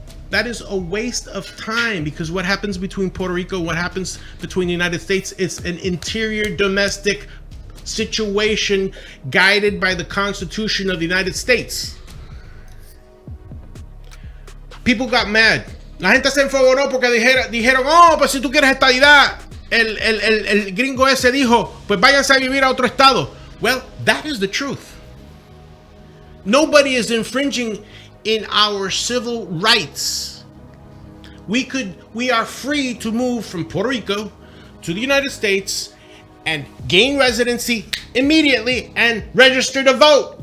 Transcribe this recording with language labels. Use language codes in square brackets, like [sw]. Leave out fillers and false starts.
[en] That is a waste of time, because what happens between Puerto Rico, what happens between the United States, it's an interior domestic situation guided by the Constitution of the United States. People got mad. [es] La gente se enfogonó porque dijeron, oh, pues si tú quieres estadidad, el gringo ese dijo, pues váyanse a vivir a otro estado. [en] Well, that is the truth. Nobody is infringing in our civil rights. We are free to move from Puerto Rico to the United States and gain residency immediately and register to vote.